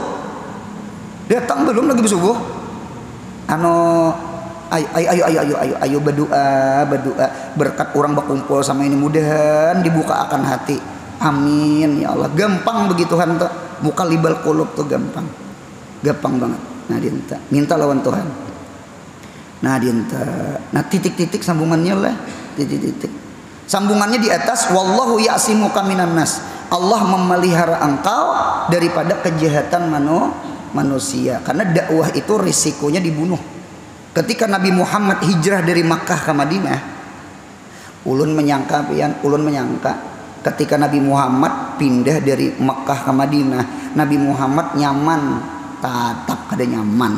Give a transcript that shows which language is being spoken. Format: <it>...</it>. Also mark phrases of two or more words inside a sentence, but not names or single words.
<bjn>Datang belum lagi subuh. Ayo berdoa berkat orang berkumpul sama ini, mudahan dibuka akan hati.</bjn> <ar>آمين يا الله.</ar> <bjn>Gampang begituan tuh.</bjn> <ar>مقلب القلوب</ar> <bjn>tuh gampang banget. Nah, minta lawan Tuhan. Nah nah titik-titik sambungannya lah, titik-titik. Sambungannya di atas,</bjn> <ar>والله يعصمك من الناس.</ar> <bjn>Allah memelihara engkau daripada kejahatan manusia. Karena dakwah itu risikonya dibunuh. Ketika Nabi Muhammad hijrah dari Makkah ke Madinah, ulun menyangka ketika Nabi Muhammad pindah dari Makkah ke Madinah, Nabi Muhammad nyaman, tatap kada nyaman.</bjn>